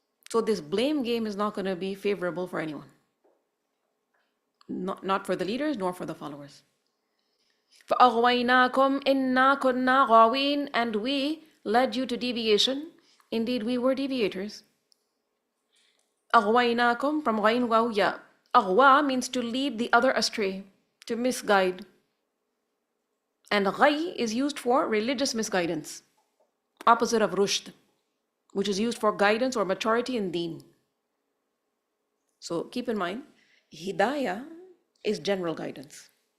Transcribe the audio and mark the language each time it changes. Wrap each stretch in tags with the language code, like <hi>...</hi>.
<en>So this blame game is not going to be favorable for anyone. Not for the leaders nor for the followers.</en> <ar>فَأَغْوَيْنَاكُمْ إِنَّا كُنَّا غَاوِينَ,</ar> <en>and we led you to deviation. Indeed we were deviators.</en> <ar>أَغْوَيْنَاكُمْ from غَيْن وَوْيَا.</ar> <en>أَغْوَى means to lead the other astray, to misguide. And غَي is used for religious misguidance, opposite of rushd, which is used for guidance or maturity in deen. So keep in mind, hidayah is general guidance.</en>